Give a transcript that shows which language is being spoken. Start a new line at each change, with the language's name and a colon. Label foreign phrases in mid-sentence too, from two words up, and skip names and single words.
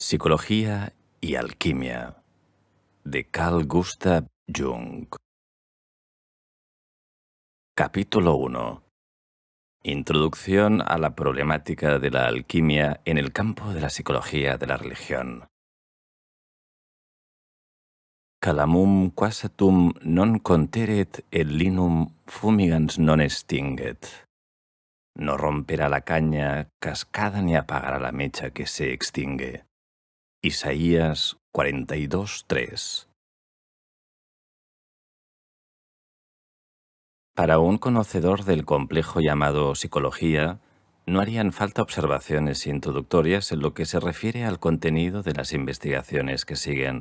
Spanish: Psicología y alquimia, de Carl Gustav Jung. Capítulo 1. Introducción a la problemática de la alquimia en el campo de la psicología de la religión.
Latin: Calamum quasatum non conteret et linum fumigans non extinguet.
Spanish: No romperá la caña cascada ni apagará la mecha que se extingue. Isaías 42:3. Para un conocedor del complejo llamado psicología, no harían falta observaciones introductorias en lo que se refiere al contenido de las investigaciones que siguen.